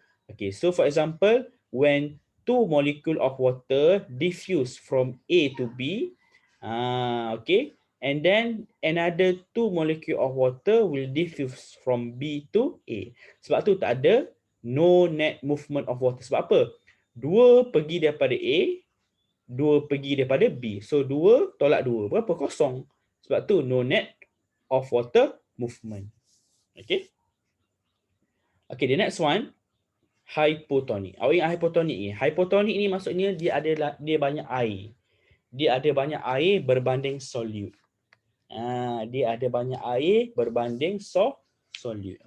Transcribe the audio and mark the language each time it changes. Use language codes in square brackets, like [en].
[en] Okay, so for example, when two molecule of water diffuse from A to B, okay, and then another two molecule of water will diffuse from B to A. [ms] Sebab tu tak ada [en] no net movement of water. [ms] Sebab apa? Dua pergi daripada A, dua pergi daripada B. So dua tolak dua, berapa? Kosong. Sebab tu [en] no net of water movement. [ms] Okay. [en] Okay, the next one, hypotonic. [ms] Awak ingat hypotonic ni? Hypotonic ni maksudnya dia banyak air. Dia ada banyak air berbanding solute. Dia ada banyak air berbanding solute.